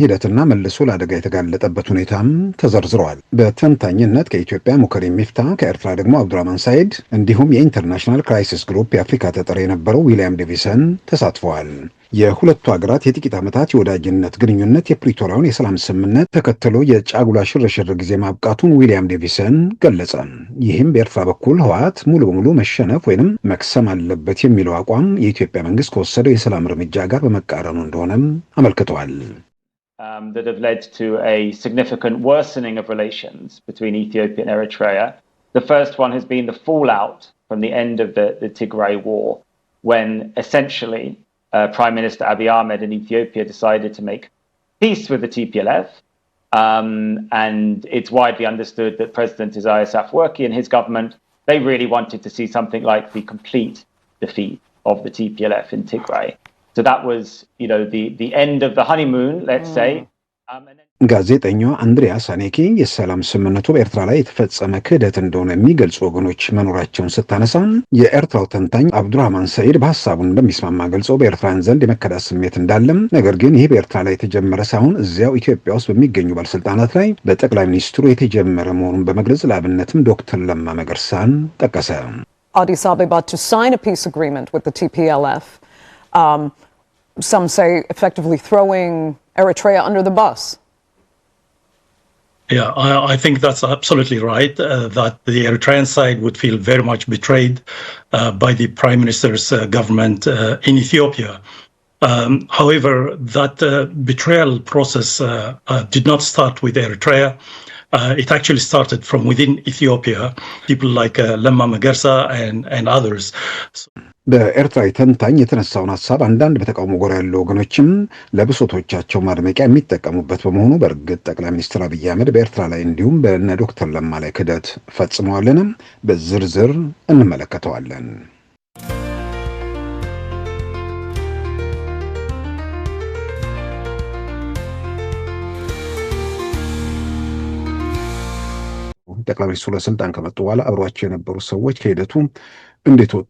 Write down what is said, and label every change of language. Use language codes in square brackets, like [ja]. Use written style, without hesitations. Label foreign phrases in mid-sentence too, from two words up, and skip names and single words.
[am] ሂደትና መልሶ ለአደጋ የተጋለጠበት ሁኔታም ተዘርዝረዋል። በተንታኝነት ከኢትዮጵያ ሙከሪም ሚፍታ፣ ከኤርትራ ደግሞ አብዱራህማን ሳይድ እንዲሁም የኢንተርናሽናል ክራይሲስ ግሩፕ የአፍሪካ ተጠሪ የነበረው ዊሊያም ዴቪሰን ተሳትፈዋል። የሁለቱ ሀገራት የጥቂት ዓመታት የወዳጅነት ግንኙነት የፕሪቶሪያውን የሰላም ስምምነት ተከትሎ የጫጉላ ሽርሽር ጊዜ ማብቃቱን ዊሊያም ዴቪሰን ገለጸ። ይህም በኤርትራ በኩል ህወሓት ሙሉ በሙሉ መሸነፍ ወይንም መክሰም አለበት የሚለው አቋም የኢትዮጵያ መንግስት ከወሰደው የሰላም እርምጃ ጋር በመቃረኑ እንደሆነም አመልክተዋል። [en] That have led to a significant worsening of relations between Ethiopia and Eritrea. The first one has been the fallout from the end of the Tigray war, when essentially Prime Minister Abiy Ahmed in Ethiopia decided to make peace with the TPLF, and it's widely understood that President Isaias Afwerki and his government, they really wanted to see something like the complete defeat of the TPLF in Tigray. So that was, the end of the honeymoon, let's say. [am] ጋዜጠኛው አንድሪያስ አኔኪ የሰላም ስምምነቱ በኤርትራ ላይ የተፈጸመ ክህደት እንደሆነ የሚገልጹ ወገኖች መኖራቸውን ስታነሳ የኤርትራው ተንታኝ አብዱራህማን ሰይድ በሐሳቡን እንደሚስማማ ገልጸው በኤርትራውያን ዘንድ የመከዳት ስሜት እንዳለም፣ ነገር ግን ይህ በኤርትራ ላይ የተጀመረ ሳይሆን እዚያው ኢትዮጵያ ውስጥ በሚገኙ ባለስልጣናት ላይ በጠቅላይ ሚኒስትሩ የተጀመረ መሆኑን በመግለጽ ለአብነትም ዶክተር ለማ መገርሳን ጠቀሰ። [en] Addis Ababa to sign a peace agreement with the TPLF, some say effectively throwing Eritrea under the bus. Yeah, I think that's absolutely right, that the Eritrean side would feel very much betrayed by the Prime Minister's government in Ethiopia. However, that betrayal process did not start with Eritrea. It actually started from within Ethiopia, people like Lemma Magersa and others. [am] በኤርትራ ተንታኝ የተነሳውን ሐሳብ አንዳንድ በተቃውሞ ጎራ ያሉ ወገኖችም ለብሶቶቻቸው ማድመቂያ የሚጠቀሙበት በመሆኑ በእርግጥ ጠቅላይ ሚኒስትር አብይ አህመድ በኤርትራ ላይ እንዲሁም በእነ ዶክተር ለማ ላይ ክህደት ፈጽመዋልን? በዝርዝር እንመለከተዋለን። ጠቅላይ ሚኒስትሩ ለስልጣን ከመጡ በኋላ አብሯቸው የነበሩ ሰዎች ከሂደቱ እንዴት ወጡ?